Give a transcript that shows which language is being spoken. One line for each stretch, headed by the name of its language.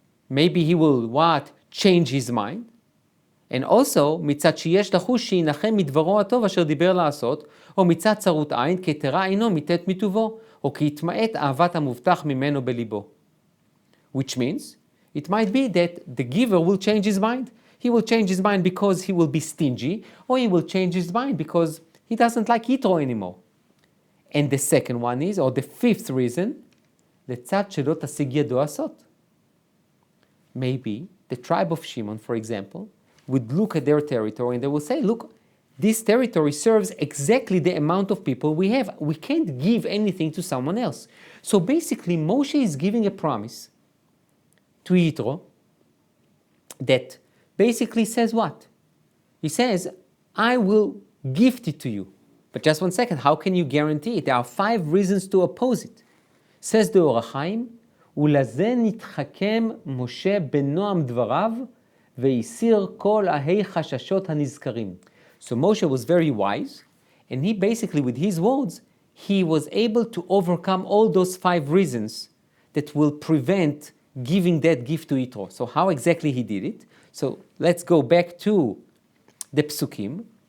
English: Maybe he will change his mind.
Hebrew: And also, מצד שיש לחוש שינחם מדברו הטוב אשר דיבר לעשות, או מצד צרות עין, כי תרא עינו מתת מטובו, או כי יתמעט אהבת המובטח ממנו בליבו.
English: Which means, it might be that the giver will change his mind. He will change his mind because he will be stingy, or he will change his mind because he doesn't like Yitro anymore. And the second one is, or the fifth reason,
Hebrew: לצד שלא תשיג ידו עשות.
English: Maybe the tribe of Shimon, for example, would look at their territory and they will say, look, this territory serves exactly the amount of people we have. We can't give anything to someone else. So basically, Moshe is giving a promise to Yitro that basically says what? He says, I will gift it to you. But just one second, how can you guarantee it? There are 5 reasons to oppose it. Says the Or HaChaim,
Hebrew: ולזה נתחכם משה בנועם דבריו, והסיר כל ההי חששות הנזכרים.
English: So Moshe was very wise, and he basically, with his words, he was able to overcome all those 5 reasons that will prevent giving that gift to Yitro. So how exactly he did it? So let's go back to the Psukim.